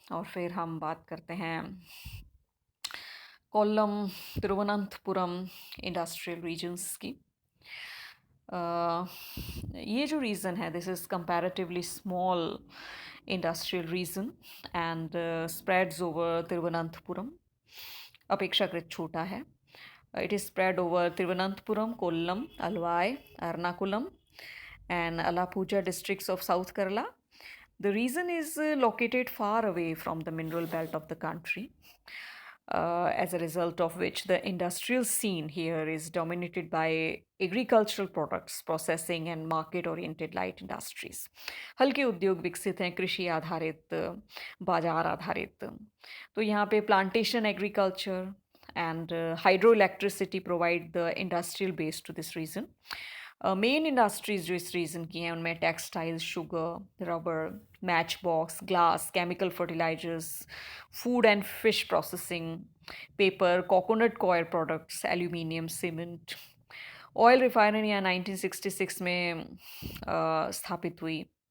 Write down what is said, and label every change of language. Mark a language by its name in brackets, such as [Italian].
[Hindi] और फिर हम बात करते हैं कोल्लम, तिरुवनंतपुरम इंडस्ट्रियल रीजन्स की। ये जो रीजन है, [English] this is comparatively small industrial region and spreads over Thiruvananthapuram, [Hindi] अपेक्षाकृत छोटा है। [English] It is spread over Thiruvananthapuram, Kollam, Alvai, Ernakulam, and Alappuzha districts of South Kerala. The region is located far away from the mineral belt of the country, as a result of which the industrial scene here is dominated by agricultural products, processing and market-oriented light industries. [Hindi] हल्के उद्योग विकसित हैं, कृषि आधारित, बाजार आधारित। तो यहाँ पे [English] Plantation agriculture and hydroelectricity provide the industrial base to this region. [Hindi] Main industries जो इस रीजन की हैं उनमें textiles, sugar, rubber, match box, glass, chemical fertilisers, food and fish processing, paper, coconut coir products, aluminium, cement. Oil refinery यहाँ 1966 में स्थापित हुई।